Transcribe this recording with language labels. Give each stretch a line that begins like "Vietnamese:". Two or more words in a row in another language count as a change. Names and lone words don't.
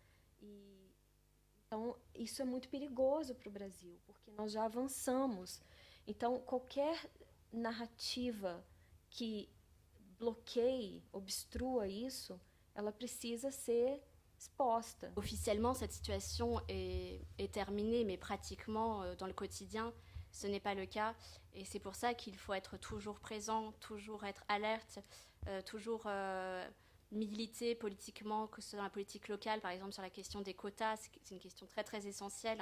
Portuguese: Então, isso é muito perigoso para o Brasil, porque nós já avançamos. Então, qualquer narrativa que bloqueie, obstrua isso, ela precisa ser exposta.
French: Officiellement, cette situation est terminée, mais pratiquement, dans le quotidien, ce n'est pas le cas. Et c'est pour ça qu'il faut être toujours présent, toujours être alerte, toujours militer politiquement, que ce soit dans la politique locale, par exemple sur la question des quotas, c'est une question très très essentielle.